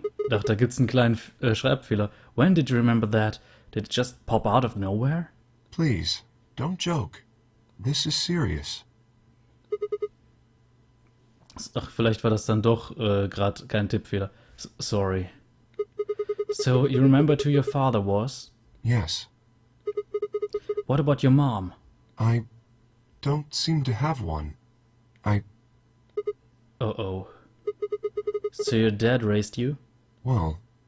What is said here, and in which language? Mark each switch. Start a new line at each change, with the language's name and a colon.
German: Ach, da gibt's einen kleinen Schreibfehler.
English: When did you remember that? Did it just pop out of nowhere? Please, don't joke. This is serious.
German: Ach, vielleicht war das dann doch gerade kein Tippfehler.
English: Sorry. So, you remember who your father was? Yes. What about your mom? I don't seem to have one. Uh-oh. So your dad raised you? Well...